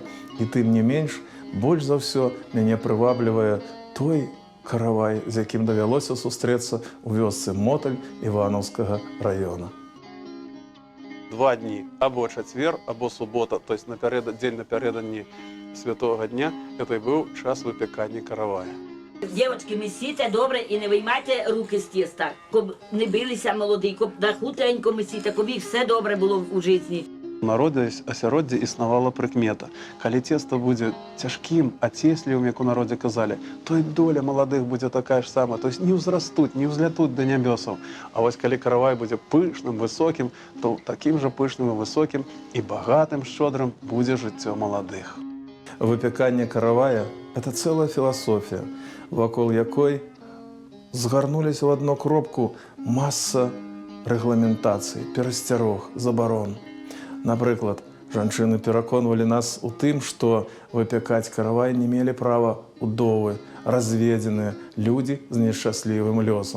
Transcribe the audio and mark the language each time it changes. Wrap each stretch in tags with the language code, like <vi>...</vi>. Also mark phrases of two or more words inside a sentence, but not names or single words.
<be>І тым не менш, больш за ўсё мяне прываблівае той каравай, з якім давялося сустрэцца у вёсцы Моталь Іванаўскага раёна. 2 дні, або чацвер, або субота,</be> <ru>то есть</ru> <be>дзень напярэдадні Святого дня,</be> <uk>это і був час випікання каравая. Дівчатки, месіте добре і не виймайте руки з тіста, щоб не билися молоді, щоб хутенько месіте, щоб їх все добре було у житті.</uk> <be>У народе асяроддзі існавала прыкмета. Калі цеста будзе цяжкім, ацеслівым, як у народзе казалі, то і доля маладых будзе такая ж сама,</be> <ru>то есть</ru> <be>не ўзрастуць, не ўзлятуць да нябёсаў. А вось калі каравай будзе пышным, высокім, то такім жа пышным і высокім і багатым, шчодрым будзе жыццё маладых. Выпяканне каравая –</be> <ru>это целая философия,</ru> <be>вакол якой згарнуліся в одну кропку масса рэгламентацый, перасцярог, забарон. Напрыклад, жанчыны пераконвалі нас у тым, што выпякаць каравай не мелі права удовы, разведзеныя людзі з нешчаслівым лёсам.</be>